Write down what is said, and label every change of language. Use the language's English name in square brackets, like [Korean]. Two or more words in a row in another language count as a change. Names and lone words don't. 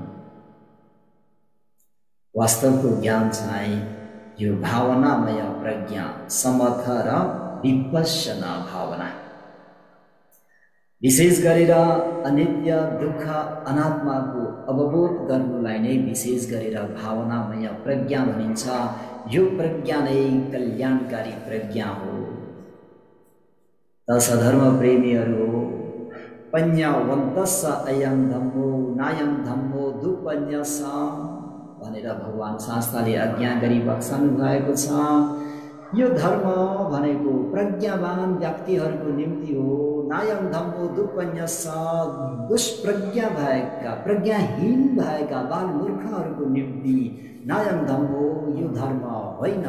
[Nepali] वास्तवको ज्ञान चाहिँ यो भावनामय प्रज्ञा समथ र विपश्यना भावना। विशेष गरेर अनित्य दुःख अनात्माको अवबोध गर्नुलाई नै विशेष गरेर भावनामय प्रज्ञा भनिन्छ। यो प्रज्ञा नै कल्याणकारी प्रज्ञा हो। त सधर्म प्रेमीहरू [Pali] पञ्यवन्तस्स अयं धम्मो नायं धम्मो दुपन्यस [Nepali] भनेर भगवान शास्त्रले आज्ञा गरी बक्साउनु भएको छ। यो धर्म भनेको प्रज्ञावान व्यक्तिहरूको निम्ति हो, [Pali] नायम धम्मो दुपन्यस [Nepali] दुष्प्रज्ञा भएका प्रज्ञाहीन भएका बालमूर्खहरूको निम्ति [Pali] नायम धम्मो [Nepali] यो धर्म होइन।